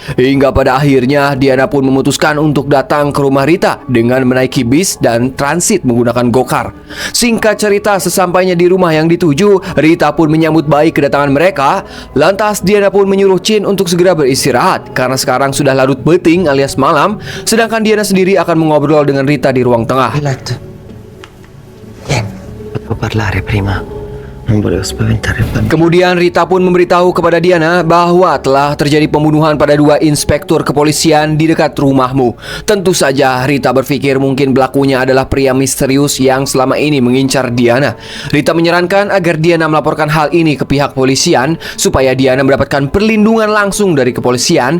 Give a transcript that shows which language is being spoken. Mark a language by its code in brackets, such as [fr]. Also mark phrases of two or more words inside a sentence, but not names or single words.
[id] Hingga pada akhirnya Diana pun memutuskan untuk datang ke rumah Rita dengan menaiki bis dan transit menggunakan gokar. Singkat cerita, sesampainya di rumah yang dituju, Rita pun menyambut baik kedatangan mereka. Lantas Diana pun menyuruh Chin untuk segera beristirahat karena sekarang sudah larut beting alias malam. Sedangkan Diana sendiri akan mengobrol dengan Rita di ruang tengah. [it] Letto. Potevo parlare prima. Non volevo spaventare il bambino. [id] Kemudian Rita pun memberitahu kepada Diana bahwa telah terjadi pembunuhan pada dua inspektur kepolisian di dekat rumahmu. Tentu saja Rita berpikir mungkin pelakunya adalah pria misterius yang selama ini mengincar Diana. Rita menyarankan agar Diana melaporkan hal ini ke pihak kepolisian supaya Diana mendapatkan perlindungan langsung dari kepolisian.